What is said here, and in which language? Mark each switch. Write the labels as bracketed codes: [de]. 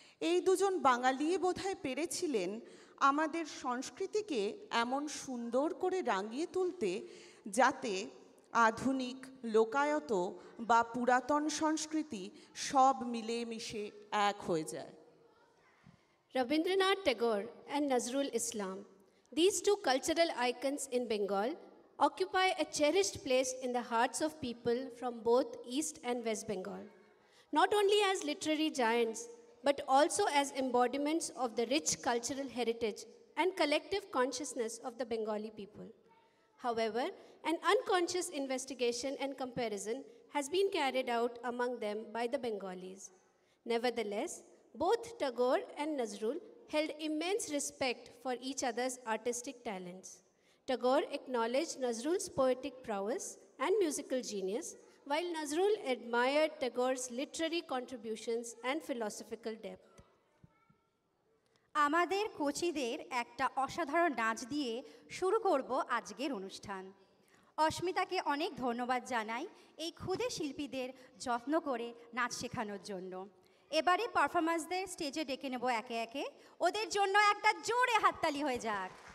[bn] এই দুজন বাঙালিই বোধহয় পেরেছিলেন আমাদের সংস্কৃতিকে এমন সুন্দর করে রাঙিয়ে তুলতে যাতে আধুনিক, লোকায়ত বা পুরাতন সংস্কৃতি সব মিলেমিশে এক হয়ে যায়। [en] Rabindranath Tagore and Nazrul Islam, these two cultural icons in Bengal, occupy a cherished place in the hearts of people from both East and West Bengal, not only as literary giants, but also as embodiments of the rich cultural heritage and collective consciousness of the Bengali people. However, an unconscious investigation and comparison has been carried out among them by the Bengalis. Nevertheless, both Tagore and Nazrul held immense respect for each other's artistic talents. Tagore acknowledged Nazrul's poetic prowess and musical genius, while Nazrul admired Tagore's literary contributions and philosophical depth. [bn] আমাদের কোচিদের একটা অসাধারণ নাচ দিয়ে শুরু করব আজকের অনুষ্ঠান। অস্মিতাকে অনেক ধন্যবাদ জানাই এই ক্ষুদে শিল্পীদের যত্ন করে নাচ শেখানোর জন্য। এবারে পারফরমেন্সদের স্টেজে ডেকে নেব একে একে। ওদের জন্য একটা জোরে হাততালি হয়ে যাক।